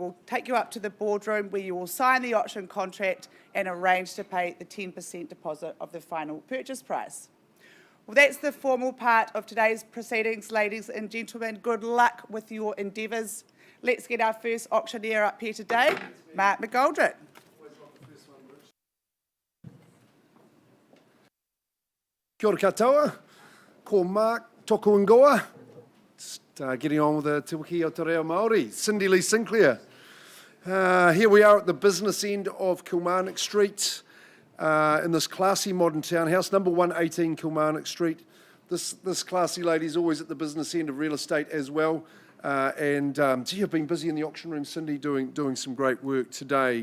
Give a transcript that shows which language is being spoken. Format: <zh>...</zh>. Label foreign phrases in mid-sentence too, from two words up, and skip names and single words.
<en>We'll take you up to the boardroom where you will sign the auction contract and arrange to pay the 10% deposit of the final purchase price. Well, that's the formal part of today's proceedings, ladies and gentlemen. Good luck with your endeavours. Let's get our first auctioneer up here today, Mark McGoldrick.</en> <mi>Kia ora katoa, ko Mark toko ingoa.</mi> <en>Getting on with the Te Wiki o Te Reo Māori, Cindy Lee Sinclair. Here we are at the business end of Kilmarnock Street in this classy modern townhouse, number 118 Kilmarnock Street. This classy lady's always at the business end of real estate as well. Gee, I've been busy in the auction room, Cindy, doing some great work today.</en>